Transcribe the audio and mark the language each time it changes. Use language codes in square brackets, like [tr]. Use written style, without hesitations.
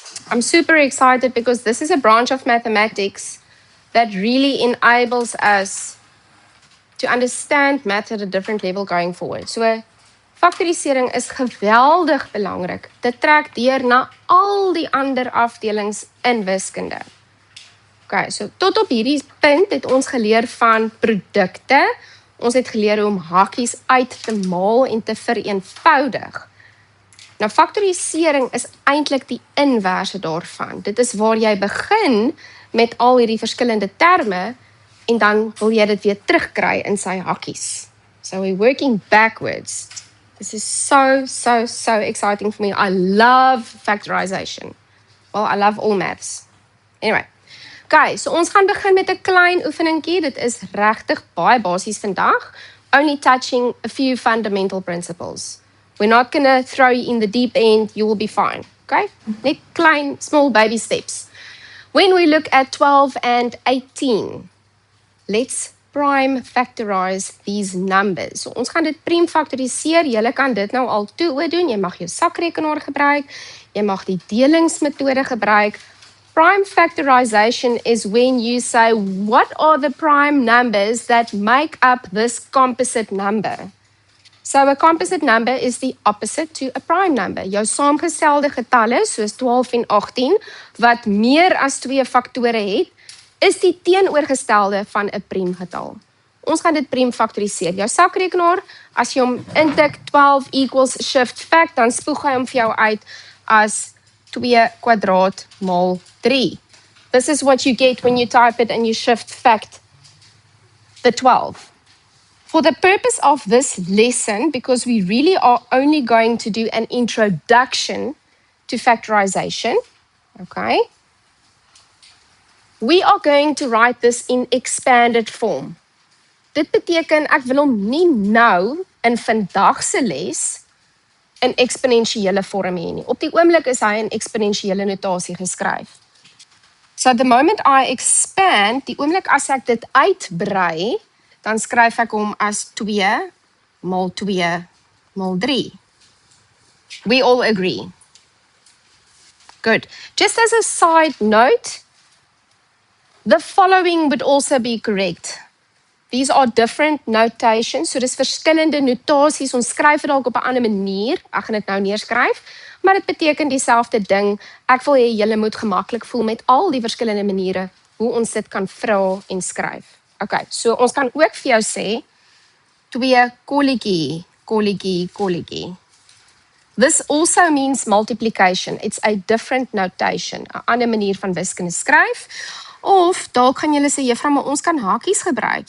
[en] I'm super excited because this is a branch of mathematics that really enables us to understand math at a different level going forward. [af] So faktorisering is geweldig belangrik. Dit trek deur na al die ander afdelings in wiskunde. Okay, so tot op hierdie punt het ons geleer van produkte. Ons het geleer hoe om hakies uit te maal en te vereenvoudig. Nou, faktorisering is eintlik die inverse daarvan. Dit is waar jy begin met al hierdie verskillende terme en dan wil jy dit weer terugkry in sy hakies. [en] So we're working backwards. This is so exciting for me. I love factorization. Well, I love all maths. Anyway. [af] Okay, so ons gaan begin met 'n klein oefeningkie. Dit is regtig baie basies vandag. [en] Only touching a few fundamental principles. We're not going to throw you in the deep end. You will be fine. Okay? [af] Net klein, [en] small baby steps. When we look at 12 and 18, let's prime factorize these numbers. [af] So ons gaan dit priem faktoriseer. Julle kan dit nou al doen. Jy mag jou sakrekenaar gebruik. Jy mag die delingsmetode gebruik. [en] Prime factorization is when you say, what are the prime numbers that make up this composite number? So a composite number is the opposite to a prime number. [af] Jou saamgestelde getalle, soos 12 en 18, wat meer as 2 faktore het, is die teenoorgestelde van 'n priemgetal. Ons gaan dit priem faktoriseer. Jou sakrekenaar, as jy hom intik 12 [en] equals shift fact, [af] dan spoeg hy hom vir jou uit as 2 kwadraat maal 3. [en] This is what you get when you type it and you shift fact the 12. For the purpose of this lesson, because we really are only going to do an introduction to factorization, okay, we are going to write this in expanded form. [af] Dit beteken ek wil hom nie nou in vandag se les in eksponensiële vorm hê nie. Op die oomblik is hy in eksponensiële notasie geskryf. [en] So the moment I expand, [af] die oomblik as ek dit uitbrei, dan skryf ek hom as 2 maal 2 maal 3. [en] We all agree. Good. Just as a side note, the following would also be correct. These are different notations, [af] so dis verskillende notasies, ons skryf dit dalk op 'n ander manier, ek gaan dit nou neerskryf, maar dit beteken dieselfde ding. Ek wil hê julle moet gemaklik voel met al die verskillende maniere hoe ons dit kan vra en skryf. Okay, so ons kan ook vir jou sê 2 kolletjie, kolletjie, kolletjie. [en] This also means multiplication. It's a different notation, [af] 'n ander manier van wiskunde skryf. Of dalk gaan julle sê, juffrou, maar ons kan hakies gebruik.